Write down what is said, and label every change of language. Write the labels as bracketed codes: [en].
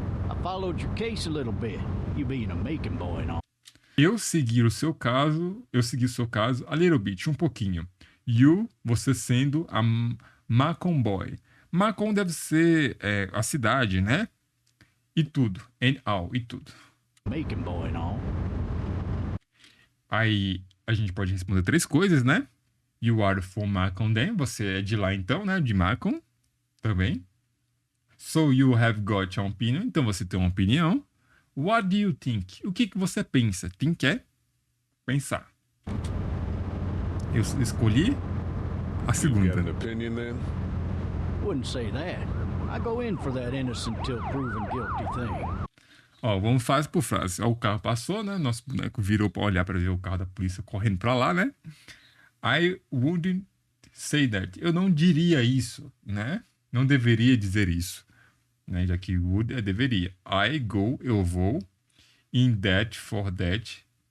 [en] I followed your case a little bit. You being a making boy and all. [pt] Eu segui o seu caso [en] a little bit, [pt] um pouquinho. You, você sendo a Macon Boy. Macon deve ser a cidade, né? E tudo. [en] And all, [pt] e tudo. [en] Making boy and all. [pt] Aí a gente pode responder três coisas, né? [en] You are from Macon then. [pt] Você é de lá então, né? De Macon também. [en] So you have got an opinion. [pt] Então você tem uma opinião. [en] What do you think? [pt] O que você pensa? Think é pensar. Eu escolhi a [en] You got an [pt] segunda. [en] opinion then? Wouldn't say that. I go in for that innocent till proven guilty thing. [pt] Ó, vamos frase por frase. Ó, o carro passou, né? Nosso boneco virou pra olhar pra ver o carro da polícia correndo pra lá, né? [en] I wouldn't say that. [pt] Eu não diria isso, né? Não deveria dizer isso. Né? Já que would é deveria. [en] I go, [pt] eu vou. [en] In that, for that.